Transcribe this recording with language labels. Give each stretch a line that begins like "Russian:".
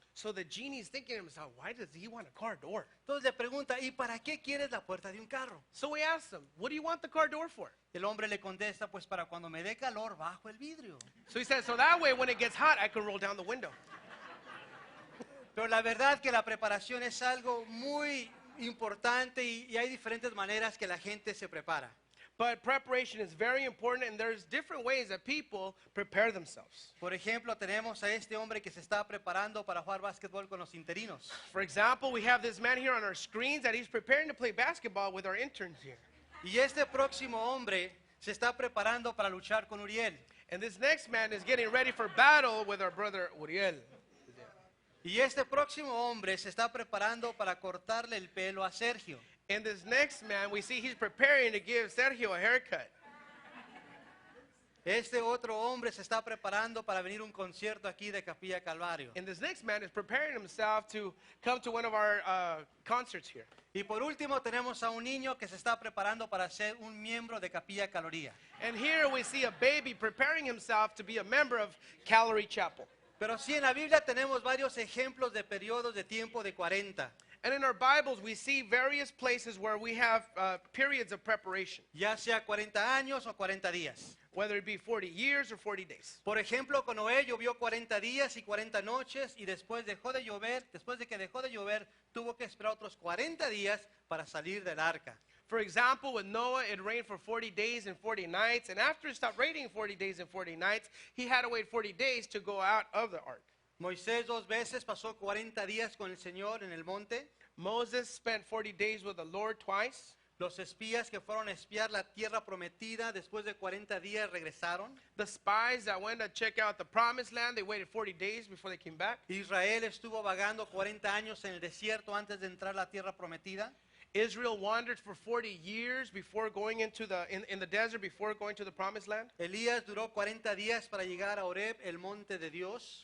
English: So the genie's thinking to himself, why does he want a car door?
Spanish: Entonces le pregunta, ¿y para qué quieres la puerta de un carro?
English: So he asks him, what do you want the car door for?
Spanish: El hombre le contesta, pues para cuando me dé calor bajo el vidrio.
English: So he says, so that way when it gets hot, I can roll down the window.
Spanish: Pero la verdad que la preparación es algo muy importante y hay diferentes maneras que la gente se prepara.
English: But preparation is very important, and there's different ways that people prepare themselves.
Spanish: Por ejemplo, tenemos a este hombre que se está preparando para jugar básquetbol con los interinos.
English: For example, we have this man here on our screens that he's preparing to play basketball with our interns here.
Spanish: Y este próximo hombre se está preparando para luchar con Uriel.
English: And this next man is getting ready for battle with our brother Uriel.
Spanish: Y este próximo hombre se está preparando para cortarle el pelo a Sergio.
English: And this next man, we see he's preparing to give Sergio a haircut.
Spanish: Este otro hombre se está preparando para venir a un concierto aquí de Capilla Calvario.
English: And this next man is preparing himself to come to one of our concerts here.
Spanish: Y por último tenemos a un niño que se está preparando para ser un miembro de Capilla Caloría.
English: And here we see a baby preparing himself to be a member of Calvary Chapel.
Spanish: Pero sí, en la Biblia tenemos varios ejemplos de periodos de tiempo de 40.
English: And in our Bibles, we see various places where we have periods of preparation,
Spanish: Ya sea 40 años o 40 días.
English: whether it be 40 years or 40 days.
Spanish: Por ejemplo, con Noé llovió 40 días y 40 noches y después de que dejó de llover, tuvo que esperar otros 40 días para salir del arca.
English: For example, with Noah, it rained for 40 days and 40 nights. And after it stopped raining 40 days and 40 nights, he had to wait 40 days to go out of the ark.
Spanish: Moisés 2 veces pasó 40 días con el Señor en el monte.
English: Moses spent 40 days with the Lord twice.
Spanish: Los espías que fueron a espiar la tierra prometida después de 40 días regresaron.
English: The spies that went to check out the promised land, they waited 40 days before they came back.
Spanish: Israel estuvo vagando 40 años en el desierto antes de entrar a la tierra prometida.
English: Israel wandered for 40 years before going into in the desert, before going to the promised land.
Spanish: Elías duró 40 días para llegar a Horeb, el monte de Dios.